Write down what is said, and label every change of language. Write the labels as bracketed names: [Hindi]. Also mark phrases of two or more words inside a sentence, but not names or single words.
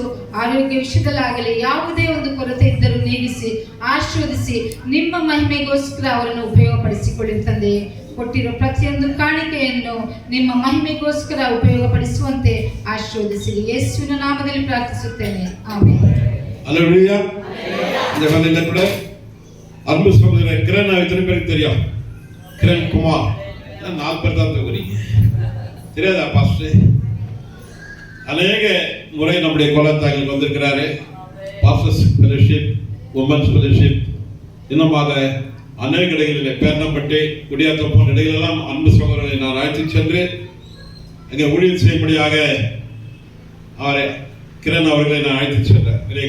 [Kannada] ಆರೋಗ್ಯ ವಿಷಯದಲ್ಲಾಗಲಿ ಯಾವುದೇ ಒಂದು ಕೊರತೆ ಇದ್ದರೂ ನೀಗಿಸಿ ಆಶೀರ್ವದಿಸಿ ನಿಮ್ಮ ಮಹಿಮೆಗೋಸ್ಕರ ಅವರನ್ನು ಉಪಯೋಗಪಡಿಸಿಕೊಳ್ಳಿ. ತಂದೆಯೇ, ಕೊಟ್ಟಿರೋ ಪ್ರತಿಯೊಂದು ಕಾಣಿಕೆಯನ್ನು ನಿಮ್ಮ ಮಹಿಮೆಗೋಸ್ಕರ ಉಪಯೋಗಪಡಿಸುವಂತೆ ಆಶೀರ್ವದಿಸಿರಿ. ಯೇಸುವಿನ ನಾಮದಲ್ಲಿ ಪ್ರಾರ್ಥಿಸುತ್ತೇನೆ, ಆಮೆನ್. [Tamil] ஹல்லேலூயா. இந்த வேளையில கூட அன்பு சகோதர கிரண் எத்தனை பேருக்கு தெரியும்? கிரண் குமார் 4 பேர் தான் தெரியுங்க. தெரியாதா பாஸ்டர்? அநேக முறை நம்முடைய கோலத்தாங்களுக்கு வந்திருக்கிறாரு. [English] pastors fellowship, women's fellowship, [Tamil] இன்னமாக அநேக இடங்களில் பேரணப்பட்டு குடியாத்தம் போன்ற இடங்களெல்லாம் அன்பு சகோதரர்களை நான் அழைத்து சென்று அங்கே ஊழியர் செய்யும்படியாக அவரை கிரண் அவர்களை நான் அழைத்து சென்றேன்.